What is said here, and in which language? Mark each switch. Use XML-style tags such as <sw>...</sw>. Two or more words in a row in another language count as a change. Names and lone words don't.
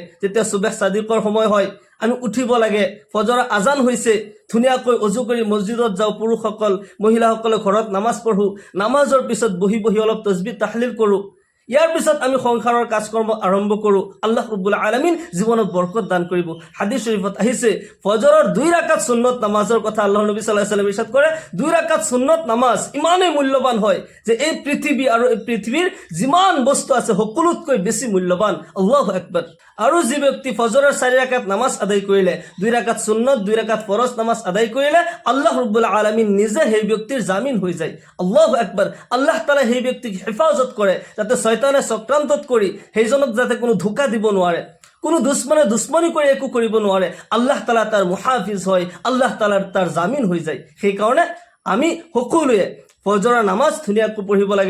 <as>যেতিয়া সুবেহ সাদিকৰ সময় হয়, আমি উঠিব লাগে। ফজৰৰ আজান হৈছে, ধুনীয়াকৈ অজু কৰি মছজিদত যাওঁ, পুৰুষসকল মহিলাসকলে ঘৰত নামাজ পঢ়ো, নামাজৰ পিছত বহি বহি অলপ তসবিহ তাহলিল কৰোঁ। ইয়াৰ পিছত আমি সংসাৰৰ কাজকৰ্ম আৰম্ভ কৰোঁ। আল্লাহ ৰব্বুল আলামিন জীৱনত বৰকত দান কৰিব। হাদিস শৰীফত আহিছে, ফজৰৰ 2 ৰাকাত সুন্নত নামাজৰ কথা আল্লাহৰ নবী</as> <ar>صلى الله عليه وسلم</ar> <as>ইৰশাদ কৰে, 2 ৰাকাত সুন্নত নামাজ ইমানেই মূল্যৱান হয় যে এই পৃথিৱী আৰু এই পৃথিৱীৰ যিমান বস্তু আছে সকলোতকৈ বেছি মূল্যৱান।</as> <ar>الله أكبر.</ar> <as>আৰু যি ব্যক্তি ফজৰৰ 4 ৰাকাত নামাজ আদায় কৰিলে, 2 ৰাকাত সুন্নত, 2 ৰাকাত ফৰজ নামাজ আদায় কৰিলে, আল্লাহ ৰব্বুল আলামিন নিজে সেই ব্যক্তিৰ জামিন হৈ যায়।</as> <ar>الله أكبر.</ar> <as>আল্লাহ তাআলা সেই ব্যক্তিক হেফাজত কৰে, যাতে শয়তানে চক্ৰান্তত কৰি সেইজনক যাতে কোনো ধোকা দিব নোৱাৰে, কোনো দুশ্মনে দুশ্মনী কৰি একো কৰিব নোৱাৰে। আল্লাহ তাআলা তাৰ মুহাফিজ হয়, আল্লাহ তাআলাৰ তাৰ জামিন হৈ যায়। সেইকাৰণে আমি সকলোৱে ফজৰৰ নামাজ ধুনীয়াকৈ পঢ়িব লাগে।</as>